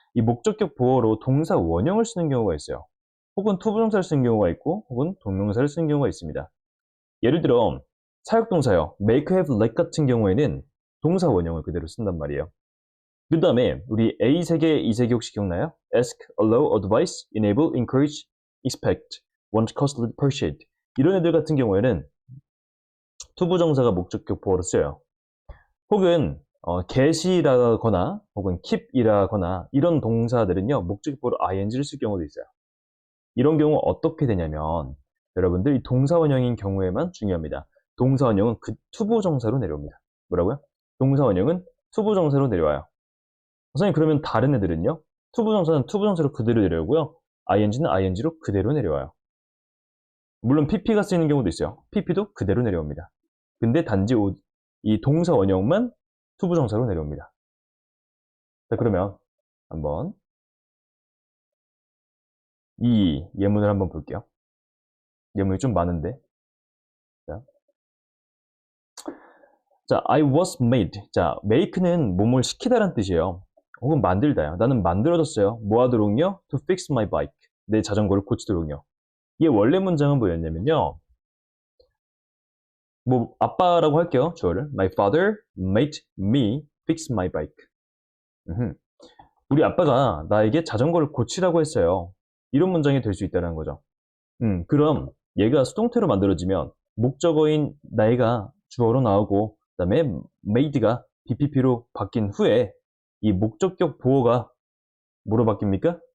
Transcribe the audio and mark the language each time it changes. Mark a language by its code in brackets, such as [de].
[ko] 이 목적격 보어로 동사 원형을 쓰는 경우가 있어요. 혹은 투부정사를 쓰는 경우가 있고 혹은 동명사를 쓰는 경우가 있습니다. 예를 들어 사역동사요. make, have, let 같은 경우에는 동사 원형을 그대로 쓴단 말이에요. 그 다음에 우리 A 세계, E 세계 혹시 기억나요? [en] ask, allow, advise, enable, encourage, expect, want, costly, persuade [ko] 이런 애들 같은 경우에는 투부정사가 목적격 보어로 쓰여요. 혹은 get이라거나 혹은 keep이라거나 이런 동사들은요. 목적격 보어로 ing를 쓸 경우도 있어요. 이런 경우 어떻게 되냐면 여러분들 이 동사 원형인 경우에만 중요합니다. 동사 원형은 그 투부정사로 내려옵니다. 뭐라고요? 동사 원형은 투부정사로 내려와요. 선생님 그러면 다른 애들은요? 투부정사는 투부정사로 그대로 내려오고요. ing는 ing로 그대로 내려와요. 물론 pp가 쓰이는 경우도 있어요. pp도 그대로 내려옵니다. 근데 단지 이 동사 원형만 투부정사로 내려옵니다. 자, 그러면 한번 이 예문을 한번 볼게요. 예문이 좀 많은데. 자, 자, [en] I was made. [ko] 자, make는 몸을 시키다란 뜻이에요. 혹은 만들다요. 나는 만들어졌어요. 뭐 하도록요? [en] To fix my bike. [ko] 내 자전거를 고치도록요. 이게 원래 문장은 뭐였냐면요. 뭐 아빠라고 할게요. 주어를. [en] My father made me fix my bike. [ko] 우리 아빠가 나에게 자전거를 고치라고 했어요. 이런 문장이 될 수 있다는 거죠. 그럼 얘가 수동태로 만들어지면 목적어인 나이가 주어로 나오고 그다음에 made가 BPP로 바뀐 후에 이 목적격 보어가 뭐로 바뀝니까?